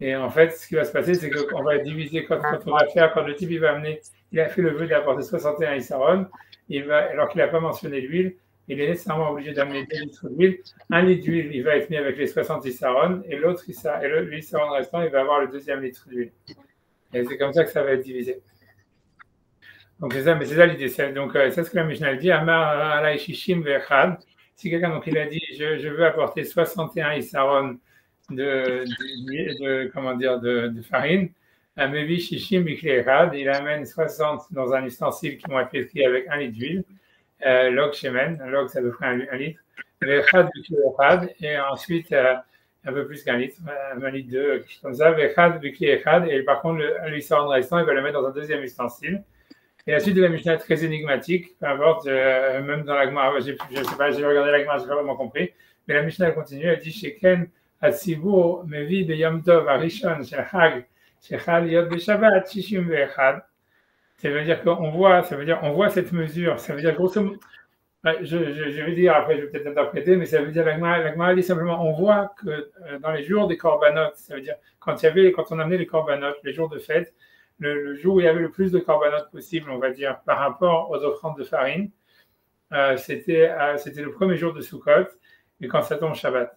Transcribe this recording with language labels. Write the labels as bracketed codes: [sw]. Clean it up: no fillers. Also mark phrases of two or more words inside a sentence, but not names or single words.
[fr] Et en fait, ce qui va se passer, c'est qu'on va diviser quand on va faire, quand le type il va amener, il a fait le vœu d'apporter 61 Issaron, alors qu'il n'a pas mentionné l'huile, il est nécessairement obligé d'amener 2 litres d'huile. 1 litre d'huile, il va être mis avec les 60 Issaron, et l'Issaron restant, il va avoir le deuxième litre d'huile. Et c'est comme ça que ça va être divisé. Donc c'est ça, mais c'est ça l'idée. Donc c'est ce que la Mishnah dit. [he] אמר עלי שישים ואחד. [fr] Si quelqu'un donc il a dit, je veux apporter 61 Issaron de farine, [he] מביא שישים בכלי אחד. [fr] Il amène 60 dans un ustensile qui vont être pétris avec 1 litre d'huile. [he] לוג שמן, [fr] log ça veut faire 1 litre. [he] ואחד בכלי אחד. [fr] Et ensuite un peu plus qu'un litre, 1 litre 2, quelque chose comme ça. [he] ואחד בכלי אחד. [fr] Et par contre l'Issaron restant, il va le mettre dans un deuxième ustensile. Et la suite de la Mishnah est très énigmatique, peu importe, même dans la Gemara, je ne sais pas, j'ai regardé la Gemara, je n'ai pas vraiment compris, mais la Mishnah elle continue, elle dit [he] שכן הציבור מביא ביום טוב הראשון של חג שחל להיות בשבת שישים ואחד. [fr] Ça veut dire qu'on voit, on voit cette mesure, ça veut dire grosso modo, je vais dire, après je vais peut-être interpréter, mais ça veut dire la Gemara dit simplement, on voit que dans les jours des korbanot, ça veut dire quand on amenait les korbanot, les jours de fête, le jour où il y avait le plus de korbanot possible, on va dire, par rapport aux offrandes de farine, c'était le premier jour de Sukkot, et quand ça tombe Shabbat.